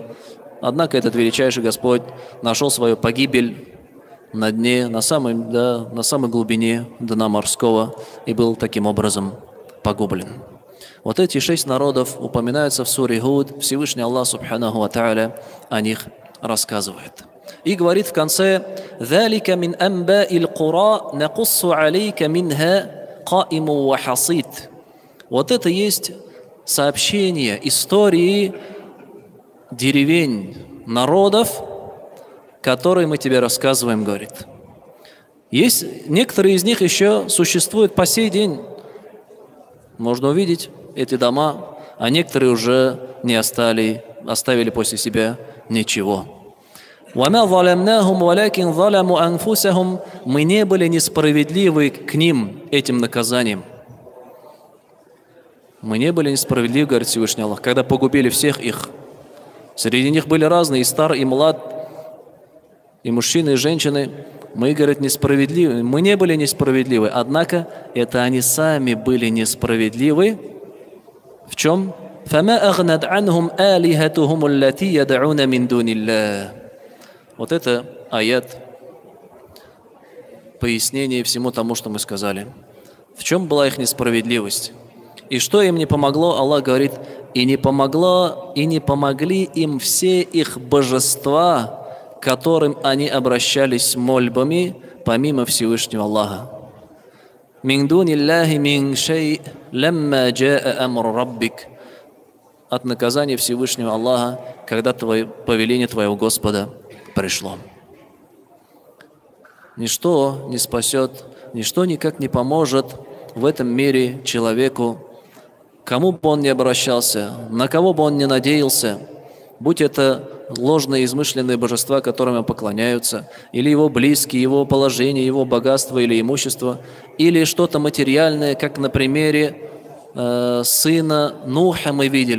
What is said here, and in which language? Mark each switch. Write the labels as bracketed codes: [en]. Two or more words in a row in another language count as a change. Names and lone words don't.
[ru] Однако этот величайший Господь нашел свою погибель на дне, на самой глубине дна морского и был таким образом погублен. Вот эти 6 народов упоминаются в суре Худ. Всевышний Аллах [ar] سبحانه وتعالى [ru] о них рассказывает. И говорит в конце: [ar] «ذلك من أنباء القرى نقصه عليك منها قائم وحصيد». [ru] Вот это есть сообщение истории деревень, народов, которые мы тебе рассказываем, говорит. Есть некоторые из них еще существуют по сей день. Можно увидеть эти дома, а некоторые уже не оставили после себя ничего. [ar] «وما ظلمناهم ولكن ظلموا أنفسهم». [ru] Мы не были несправедливы к ним этим наказанием. Мы не были несправедливы, говорит Всевышний Аллах, когда погубили всех их. Среди них были разные, и стар, и млад, и мужчины, и женщины. Мы, говорит, несправедливы. Мы не были несправедливы. Однако это они сами были несправедливы. В чем? [ar] فَمَا أَغْنَدْ عَنْهُمْ آلِهَتُهُمُ الَّتِي يَدْعُونَ مِنْ دُونِ اللَّهِ. [ru] Вот это аят, пояснение всему тому, что мы сказали. В чем была их несправедливость? И что им не помогло? Аллах говорит: и не помогли им все их божества, к которым они обращались с мольбами, помимо Всевышнего Аллаха. [ar] «من دون الله من شيء لما جاء أمر ربك». [ru] От наказания Всевышнего Аллаха, когда повеление твоего Господа пришло. Ничто не спасет, ничто никак не поможет в этом мире человеку, кому бы он ни обращался, на кого бы он ни надеялся, будь это ложные измышленные божества, которым поклоняются, или его близкие, его положение, его богатство или имущество, или что-то материальное, как на примере сына Нуха мы видели.